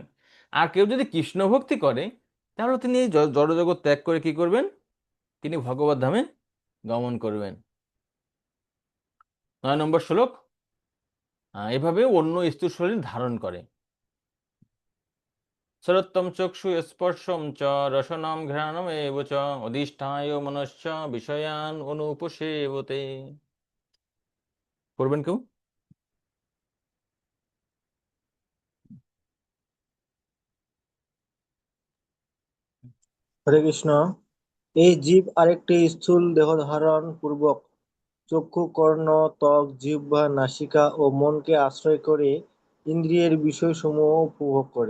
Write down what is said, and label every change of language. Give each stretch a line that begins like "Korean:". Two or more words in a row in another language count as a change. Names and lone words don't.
Bangla: আর কেউ যদি কৃষ্ণ ভক্তি করে, তাহলে তিনি এই জড়জগৎ ত্যাগ করে কি করবেন, তিনি ভগবত ধামে গমন করবেন। 9 নম্বর শ্লোক, এভাবে অন্য স্থূল শরীর ধারণ করে।
Sanskrit: শ্রোত্তম চক্ষু স্পর্শম চ রসনম ঘ্রাণম এব চ অধিষ্ঠায় মনশ্চ বিষয়ান অনুপসেবতে।
Bangla: করবেন কেউ? হরে কৃষ্ণ। এই জীব আরেকটি স্থূল দেহ ধারণ পূর্বক চক্ষু, কর্ণ, ত্বক, জিহ্বা, নাসিকা ও মনকে আশ্রয় করে ইন্দ্রিয়ের বিষয়সমূহ উপভোগ করে।